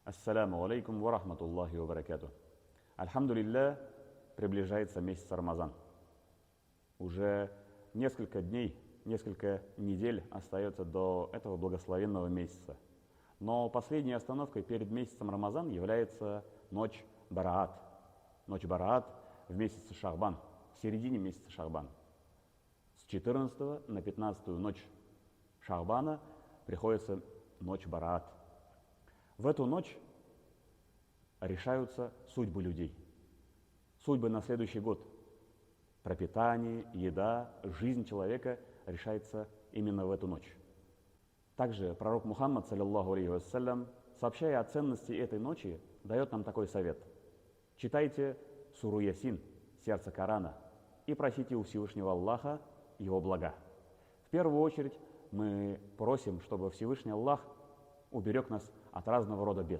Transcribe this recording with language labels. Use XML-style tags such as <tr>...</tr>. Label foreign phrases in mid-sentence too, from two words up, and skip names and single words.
<ar>السلام عليكم ورحمة الله وبركاته.</ar> <ru>Альхамдулилля, приближается месяц Рамазан. Уже несколько дней, несколько недель остается до этого благословенного месяца. Но последней остановкой перед месяцем Рамазан является ночь Бараат. Ночь Бараат в месяце Шаабан, в середине месяца Шаабан. С 14 на 15 ночь Шаабана приходится ночь Бараат. В эту ночь решаются судьбы людей, судьбы на следующий год. Пропитание, еда, жизнь человека решается именно в эту ночь. Также пророк Мухаммад,</ru> <ar>صلى الله عليه وسلم,</ar> <ru>сообщая о ценности этой ночи, дает нам такой совет. Читайте суру Ясин, сердце Корана, и просите у Всевышнего Аллаха его блага. В первую очередь мы просим, чтобы Всевышний Аллах уберег нас от разного рода бед.</ru>